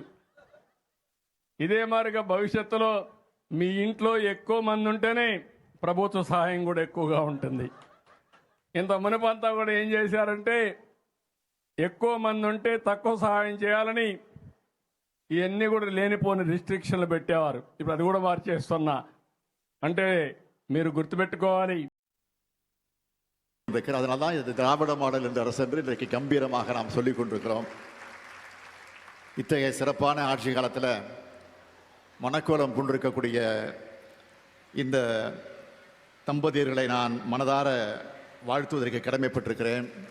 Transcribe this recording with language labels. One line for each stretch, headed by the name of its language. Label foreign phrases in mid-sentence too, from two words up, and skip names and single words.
Telugu: ఇదే మాదిరిగా భవిష్యత్తులో మీ ఇంట్లో ఎక్కువ మంది ఉంటేనే ప్రభుత్వ సహాయం కూడా ఎక్కువగా ఉంటుంది. ఇంత మునుపంతా కూడా ఏం చేశారంటే ఎక్కువ మంది ఉంటే తక్కువ సహాయం చేయాలని ఇవన్నీ కూడా లేనిపోని రిస్ట్రిక్షన్లు పెట్టేవారు. ఇప్పుడు అది కూడా మార్చేస్తున్నా. అంటే మీరు గుర్తుపెట్టుకోవాలి,
Tamil: அதனால தான் இது திராவிட மாடல் என்ற அரசு என்று இன்றைக்கு கம்பீரமாக நாம் சொல்லிக் கொண்டிருக்கிறோம். இத்தகைய சிறப்பான ஆட்சி காலத்தில் மனக்கோலம் கொண்டிருக்கக்கூடிய இந்த தம்பதியர்களை நான் மனதார வாழ்த்துவதற்கு கடமைப்பட்டிருக்கிறேன்.